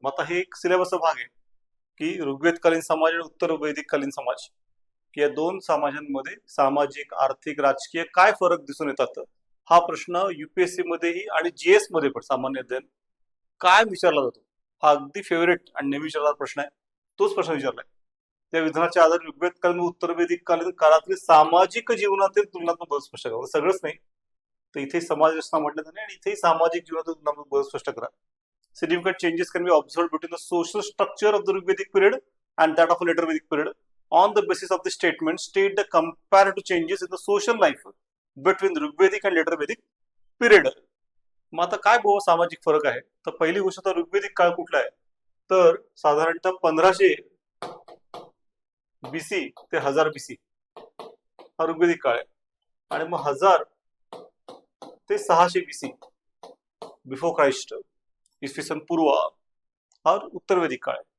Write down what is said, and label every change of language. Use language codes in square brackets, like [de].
[mr] मग आता हे एक सिलेबसचा भाग आहे की ऋग्वेदकालीन समाज आणि उत्तर वैदिककालीन समाज या दोन समाजांमध्ये सामाजिक, आर्थिक, राजकीय काय फरक दिसून येतात, हा प्रश्न युपीएससी मध्येही आणि जीएस मध्ये पण सामान्य अध्ययन काय विचारला जातो, हा अगदी फेवरेट आणि नेहमी विचारलेला प्रश्न आहे. तोच प्रश्न विचारलाय. त्या विधानाच्या आधारे ऋग्वेदकालीन उत्तर वैदिककालीन काळातील सामाजिक जीवनातील तुलनात्मक बदल स्पष्ट करा. सगळंच नाही तर इथे समाज रचना म्हटलं जाते आणि इथेही सामाजिक जीवनातील तुलनात्मक बदल स्पष्ट करा. [en] Significant changes can be observed between the social structure of the Rigvedic period and that of a later Vedic period. On the basis of the statement, state the comparative changes in the social life between the Rigvedic and later Vedic period. [mr] मग आता काय बहु सामाजिक फरक आहे, तर पहिली गोष्ट तर ऋग्वेदिक काळ कुठला आहे, तर साधारणतः 1500 बीसी ते 1000 बीसी हा ऋग्वेदिक काळ आहे. आणि मग 1000 ते 600 बीसी बिफोर क्राइस्ट, इसवी सन पूर्व, हा उत्तर वैदिक काळ आहे.